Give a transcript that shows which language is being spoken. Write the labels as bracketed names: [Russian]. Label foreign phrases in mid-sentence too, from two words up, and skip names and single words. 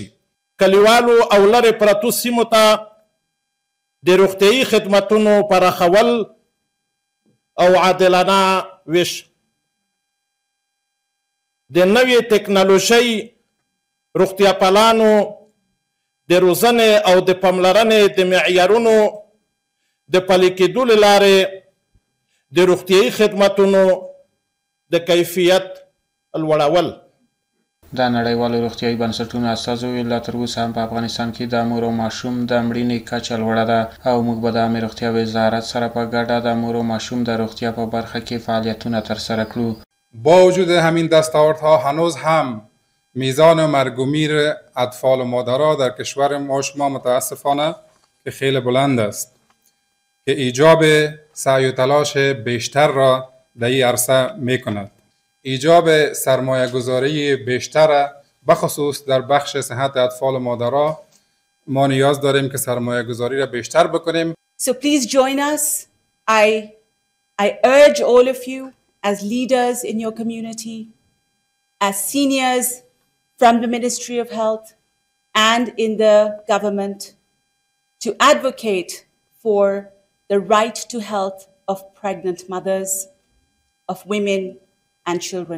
[Pashto] کلیوالو او لرې پرتو سیمو ته د روغتیايي خدمتونو پراخول او عادلانه ویش د نوې ټکنالوژۍ روغتیا پالانو د روزنې او د پاملرنې د معیارونو د پلي کېدو له لارې د روغتیايي خدمتونو د کیفیت لوړول. د نړیوالو روغتیايي بنسټونو استازو ویل لا تر اوسه هم په افغانستان کې د مور او ماشوم د مړینې کچه لوړه ده او موږ به د عامه روغتیا وزارت سره په ګډه د مور او ماشوم د روغتیا په برخه کې فعالیتونه ترسره کړو. [Persian] با وجود همین دستاوردها هنوز هم میزان مرگ و میر اطفال و مادرها در کشور ما شما متاسفانه که خیلی بلند است که ایجاب سعی و تلاش بیشتر را در این عرصه می کند. ایجاب سرمایه گذاری بیشتر بخصوص در بخش صحت اطفال و مادرها ما نیاز داریم که سرمایه گذاری را بیشتر بکنیم. [English] So please join us. I urge all of you as leaders in your community, as seniors from the Ministry of Health and in the government to advocate for the right to health of pregnant mothers, of women and children.